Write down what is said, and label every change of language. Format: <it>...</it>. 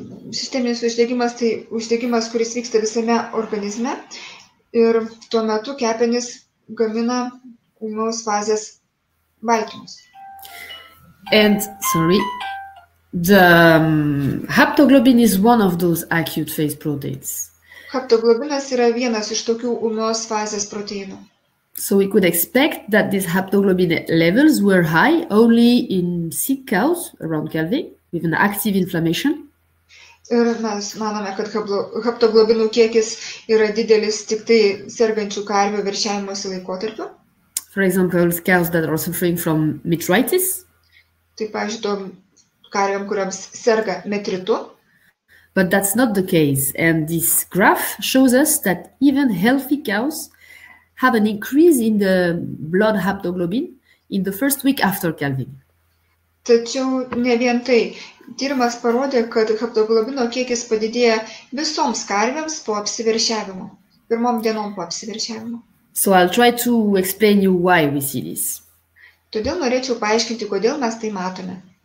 <lt>Sisteminis uždegimas tai uždegimas, kuris vyksta visame organizme ir tuo metu kepenys gamina ūmios fazės baltymus.</lt> <en>And the haptoglobin is one of those acute phase proteins.</en> <lt>Haptoglobinas yra vienas iš tokių ūmios fazės proteinų.</lt> <en>So we could expect that these haptoglobin levels were high only in sick cows around calving with an active inflammation.</en> <lt>Ir mes manome, kad haptoglobinų kiekis yra didelis tik tai sergančių karvių veršiavimosi laikotarpiu.</lt> <en>For example, cows that are suffering from metritis.</en> <lt>Tai, pavyzdžiui, tom karvėm, kuriams serga metritu.</lt> <en>But that's not the case. And this graph shows us that even healthy cows have an increase in the blood haptoglobin in the first week after calving.</en> <lt>Tačiau ne vien tai. Tyrimas parodė, kad haptoglobino kiekis padidėja visoms karvėms po apsiveršiavimo. Pirmom dienom po apsiveršiavimo.</lt> <en>So I'll try to explain you why we see this.</en> <lt>Todėl norėčiau paaiškinti, kodėl mes tai matome.</lt>